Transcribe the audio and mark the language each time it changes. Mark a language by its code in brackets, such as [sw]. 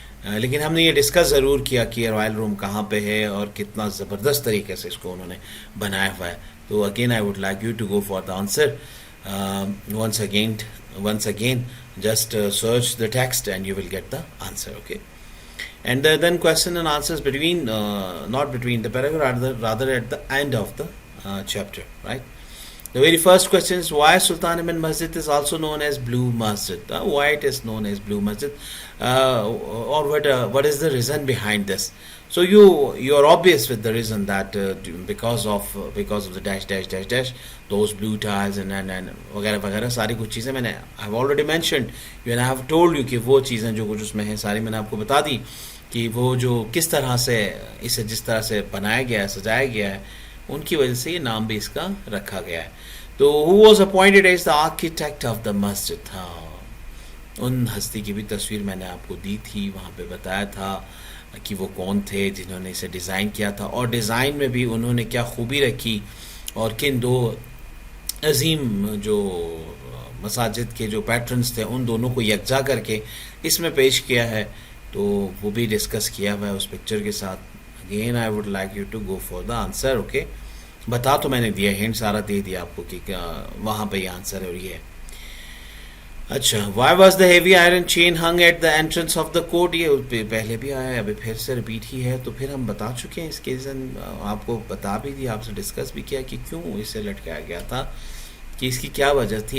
[ur] لیکن ہم نے یہ ڈسکس ضرور کیا کہ رائل روم کہاں پہ ہے اور کتنا زبردست طریقے سے اس کو انہوں نے بنایا ہوا ہے. [en] تو again I would like you to go for the answer once again just search the text and you will get the answer, okay. And then question and answers not between the paragraph, rather at the end of the chapter, right? The very first question is why Sultan Ahmed Masjid is also known as Blue Masjid. Why it is known as Blue Masjid, or what is the reason behind this? So you are obvious with the reason that because of the dash those blue tiles and [ur] وغیرہ وغیرہ ساری کچھ چیزیں میں نے [en] I have already mentioned you, and I have told you [ur] کہ وہ چیزیں جو کچھ اس میں ہیں ساری میں نے آپ کو بتا دی کہ وہ جو کس طرح سے اسے جس طرح سے بنایا گیا ہے, سجایا گیا ہے, ان کی وجہ سے یہ نام بھی اس کا رکھا گیا ہے. تو [en] who was appointed as the architect of the masjid, [ur] ہاں ان ہستی کی بھی تصویر میں نے آپ کو دی تھی, وہاں پہ بتایا تھا کہ وہ کون تھے جنہوں نے اسے ڈیزائن کیا تھا, اور ڈیزائن میں بھی انہوں نے کیا خوبی رکھی, اور کن دو عظیم جو مساجد کے جو پیٹرنز تھے ان دونوں کو یکجا کر کے اس میں پیش کیا ہے. تو وہ بھی ڈسکس کیا ہوا ہے اس پکچر کے ساتھ. [en] Again I would like you to go for the answer, okay. [ur] بتا تو میں نے دیا, ہنٹ سارا دے دیا آپ کو کہ وہاں پہ یہ آنسر ہے اور یہ ہے. [en] اچھا, why was the heavy iron chain hung at the entrance of the court, [ur] یہ پہلے بھی آیا ہے, ابھی پھر سے ریپیٹ ہی ہے. تو پھر ہم بتا چکے ہیں اس کے ریزن, آپ کو بتا بھی دیا, آپ سے ڈسکس بھی کیا کہ کیوں اسے لٹکایا گیا تھا, کہ اس کی کیا وجہ تھی.